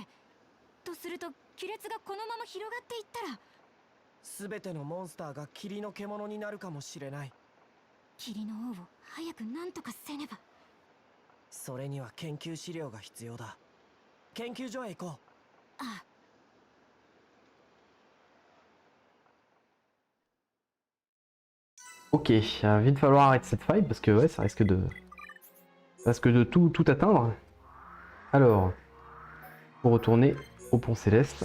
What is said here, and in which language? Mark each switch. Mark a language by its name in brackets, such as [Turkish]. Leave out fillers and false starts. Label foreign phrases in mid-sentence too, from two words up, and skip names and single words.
[Japanese] とすると亀裂がこのまま広がっていったら全てのモンスターが霧の獣になるかもしれない。霧の王を早く何とかせねば。それには研究資料が必要だ。研究所へ行こう。ああ。 [French] Ok, il va vite falloir arrêter cette fight parce que ouais, ça risque de tout atteindre. Alors, pour retourner au pont céleste.